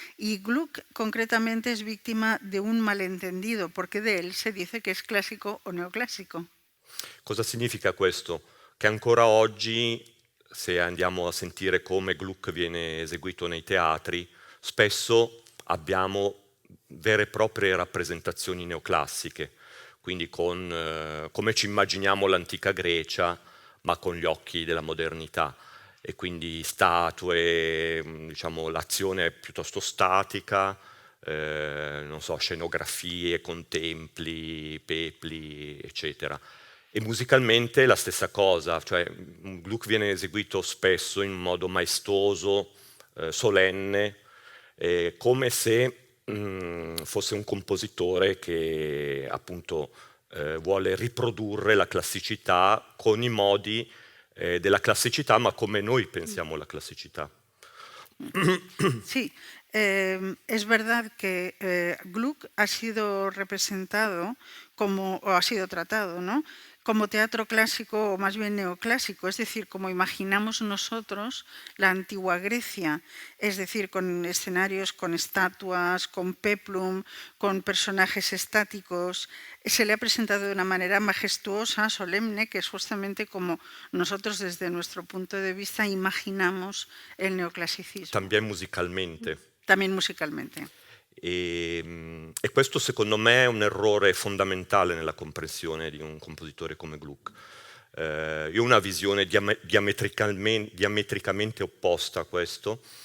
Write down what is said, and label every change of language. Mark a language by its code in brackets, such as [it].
[es] Y Gluck concretamente es víctima de un malentendido, porque de él se dice que es clásico o neoclásico. [it] Cosa significa questo? Che ancora oggi, se andiamo a sentire come Gluck viene eseguito nei teatri, spesso abbiamo vere e proprie rappresentazioni neoclassiche, quindi con come ci immaginiamo l'antica Grecia, ma con gli occhi della modernità. E quindi statue, diciamo, l'azione è piuttosto statica, non so, scenografie con templi, pepli, eccetera. E musicalmente la stessa cosa, cioè Gluck viene eseguito spesso in modo maestoso, solenne, come se fosse un compositore che appunto vuole riprodurre la classicità con i modi della classicità, ma come noi pensiamo la classicità. [es] Sí, es verdad que Gluck ha sido representado como, o ha sido tratado, ¿no?, como teatro clásico o más bien neoclásico, es decir, como imaginamos nosotros la antigua Grecia, es decir, con escenarios, con estatuas, con peplum, con personajes estáticos. Se le ha presentado de una manera majestuosa, solemne, que es justamente como nosotros desde nuestro punto de vista imaginamos el neoclasicismo. También musicalmente. También musicalmente. [it] E questo secondo me è un errore fondamentale nella comprensione di un compositore come Gluck. Io ho una visione diametricamente opposta a questo.